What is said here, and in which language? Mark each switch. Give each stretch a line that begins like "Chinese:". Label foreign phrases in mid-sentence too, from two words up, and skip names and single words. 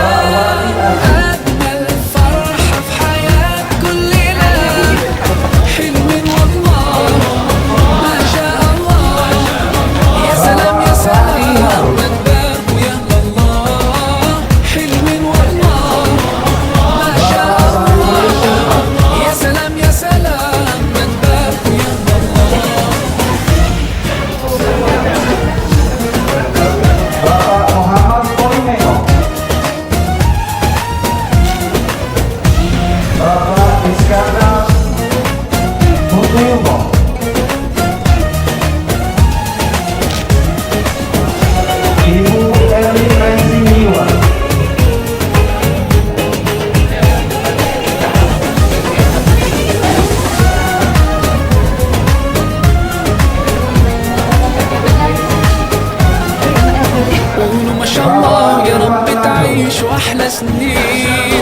Arabic: أجمل فرحة في حياة كل ليلة، حلوين والله ما شاء الله. يا سلام يا سلام مدام يا الله، حلوين والله ما شاء الله. يا سلام يا سلام مدام يا الله.
Indonesian: Bapak Muhammad Polimeno. Bapak Iskandar Mutuyumo. Ibu Eli Rensiniwa.
Arabic: قولوا ما شاء الله يا رب تعيش واحلى سنين.